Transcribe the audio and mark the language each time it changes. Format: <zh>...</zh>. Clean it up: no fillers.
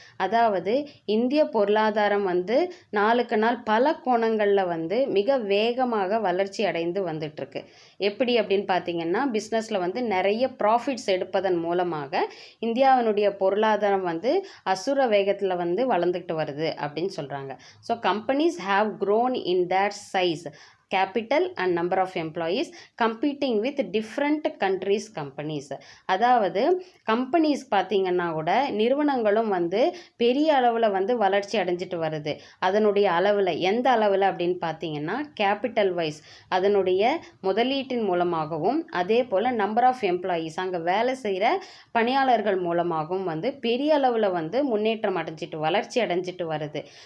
<ta>அதாவது இந்திய பொருளாதாரம் வந்து நாளுக்கு நாள் பல கோணங்களில் வந்து மிக வேகமாக வளர்ச்சி அடைந்து வந்துட்டுருக்கு. எப்படி அப்படின்னு பார்த்தீங்கன்னா, பிஸ்னஸில் வந்து நிறைய ப்ராஃபிட்ஸ் எடுப்பதன் மூலமாக இந்தியாவினுடைய பொருளாதாரம் வந்து அசுர வேகத்தில் வந்து வளர்ந்துக்கிட்டு வருது அப்படின்னு சொல்கிறாங்க.</ta> <en>So companies have grown in that size, capital and number of employees competing with different countries companies.</en> <ta>அதாவது கம்பெனிஸ் பார்த்திங்கன்னா கூட நிறுவனங்களும் வந்து பெரிய அளவில் வந்து வளர்ச்சி அடைஞ்சிட்டு வருது. அதனுடைய அளவில் எந்த அளவில் அப்படின்னு பார்த்தீங்கன்னா, கேபிட்டல் வைஸ் அதனுடைய முதலீட்டின் மூலமாகவும் அதே போல் நம்பர் ஆஃப் எம்ப்ளாயீஸ் அங்கே வேலை செய்கிற பணியாளர்கள் மூலமாகவும் வந்து பெரிய அளவில் வந்து முன்னேற்றம் அடைஞ்சிட்டு வளர்ச்சி அடைஞ்சிட்டு வருது.</ta>